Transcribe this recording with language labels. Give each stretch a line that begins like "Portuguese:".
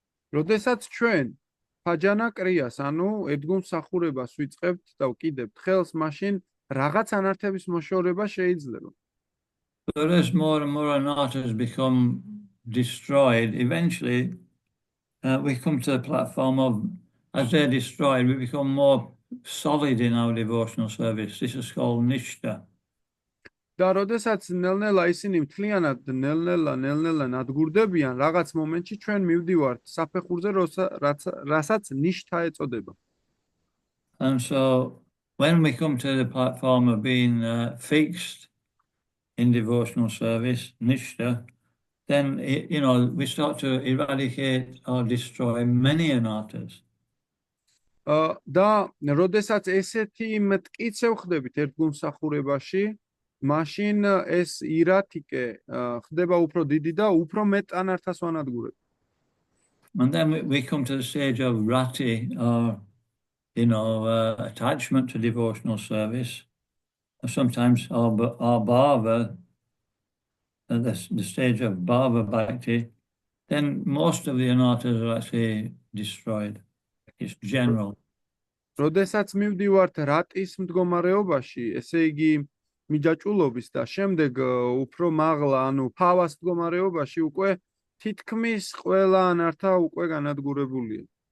Georgian: როდესაც ჩვენ ბაჯანა კრიას, ანუ ედგომსახურებას ვიწყებთ და ვკიდებთ ხელს, მაშინ რაღაც ანართების მოშორება შეიძლება.
English: But as more and more anarthas become destroyed, eventually we come to the platform of, as they're destroyed, we become more solid in our devotional service. This is called Nishta.
Georgian: და როდესაც ნელ-ნელა ისინი მთლიანად ნელ-ნელა ნადგურდებიან, რაღაც მომენტში ჩვენ მივდივართ საფეხურზე, რასაც ნიშთა ეწოდება.
English: And so when we come to the platform of being fixed in devotional service, Nishta, then we start to eradicate or destroy many anarthas.
Georgian: და როდესაც ესეთი მტკიცე ვხდებით ერთგულმსახურებაში, მაშინ ეს ირათიკე ხდება უფრო დიდი და უფრო მეტ ანართას ვანადგურებ.
English: And then we come to the stage of rati, or attachment to devotional service. Sometimes our bhava, the stage of bhava bhakti, then most of the anarthas are actually destroyed. It's general.
Georgian: როდესაც მივდივართ რატის მდგომარეობაში, ესე იგი მიჯაჭულობის და შემდეგ უფრო მაღლა, ანუ ფავას მდგომარეობაში უკვე თითქმის ყველა ანართა უკვე განადგურებულია.